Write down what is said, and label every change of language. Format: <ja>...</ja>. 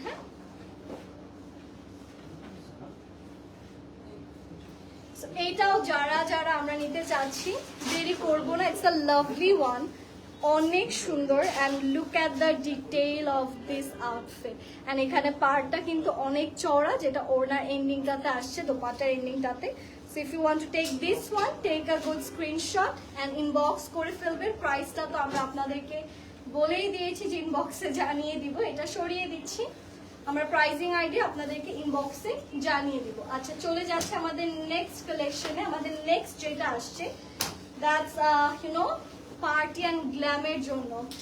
<bn>হ্যাঁ, এইটাও যারা যারা আমরা নিতে চাচ্ছি দেরি করবো না,</bn> <en>It's a lovely one.</en> <bn>অনেক সুন্দর and</bn> <en>look at the detail of this outfit</en> <bn>and এখানে পাড়টা কিন্তু অনেক চওড়া, যেটা ওড়নার এন্ডিংটাতে আসছে, দোপাট্টার এন্ডিংটাতে।</bn> <en>So if you want to take this one, take a good screenshot and inbox করে ফেলবেন।</en> <bn>প্রাইসটা তো আমরা আপনাদেরকে বলেই দিয়েছি যে ইনবক্সে জানিয়ে দিব, এটা সরিয়ে দিচ্ছি, আমরা প্রাইজিং আইডিয়া আপনাদেরকে ইনবক্সে জানিয়ে দিব। আচ্ছা, চলে যাচ্ছে আমাদের নেক্সট কালেকশনে। আমাদের নেক্সট যেটা আসছে,</bn> <en>that's party</en> <bn>অ্যান্ড গ্ল্যামের জন্য।</bn>